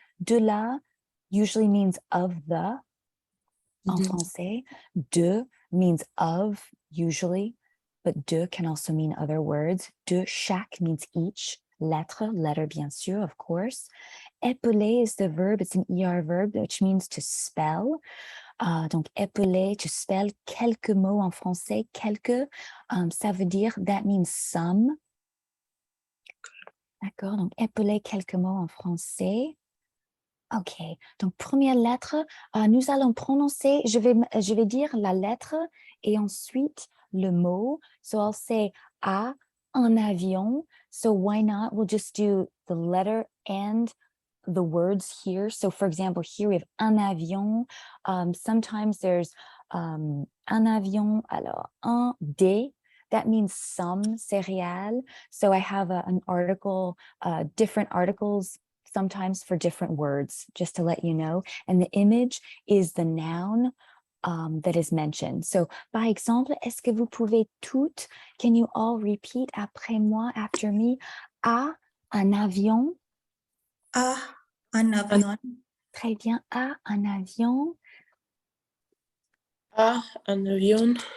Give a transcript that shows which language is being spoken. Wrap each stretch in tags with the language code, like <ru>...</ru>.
<en>De la usually means of the en français. De means of usually, but de can also mean other words. De chaque means each. Lettre, letter</en> <fr>bien sûr,</fr> <en>of course. Épeler is the verb, it's an ER verb, which means to spell.</en> <fr>Donc, épeler,</fr> <en>to spell</en> <fr>quelques mots en français. Quelques, ça veut dire,</fr> <en>that means some.</en> <fr>D'accord, donc épeler quelques mots en français. OK, donc première lettre, nous allons prononcer, je vais dire la lettre et ensuite le mot.</fr> <en>So I'll say A, un avion. So why not? We'll just do the letter and the words here. So for example, here we have un avion. Sometimes there's un avion,</en> <fr>alors un des.</fr> <en>That means some céréales. So I have an article, different articles sometimes for different words, just to let you know. And the image is the noun that is mentioned.</en> <fr>So, par exemple, est-ce que vous pouvez toutes,</fr> <en>can you all repeat</en> <fr>après moi,</fr> <en>after me?</en> <fr>A, un avion. A, un avion. Très bien. A, un avion. A, un avion.</fr>